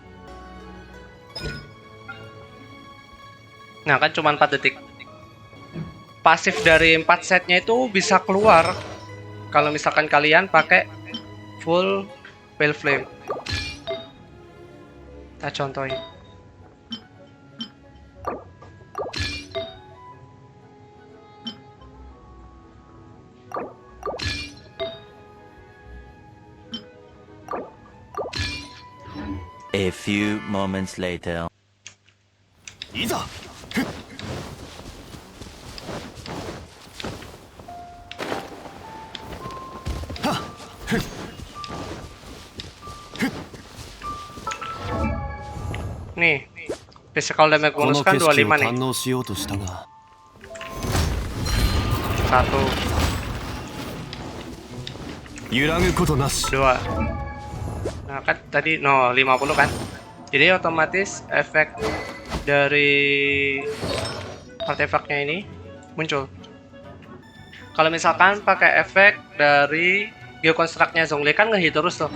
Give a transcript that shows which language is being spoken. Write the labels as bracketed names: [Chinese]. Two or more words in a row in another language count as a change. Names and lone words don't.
[Indonesian] Nah kan cuma 4 detik. Pasif dari 4 setnya itu bisa keluar kalau misalkan kalian pakai full Pale Flame. Kita contohin. [English] A few moments later. [Japanese] いざ [Indonesian] Nih, [English] physical damage [Japanese] こ [English] bonus [Japanese] の [Indonesian] kan [Japanese] 景色を [Indonesian] 25 nih. [Japanese] 堪能しようとしたが [Indonesian] 1, [Japanese] 揺らぐことなし [Indonesian] 2. Nah kan tadi 50 kan. Jadi otomatis efek dari artefaknya ini muncul. Kalau misalkan pakai efek dari Geoconstruct-nya Zhongli kan ngehit terus tuh.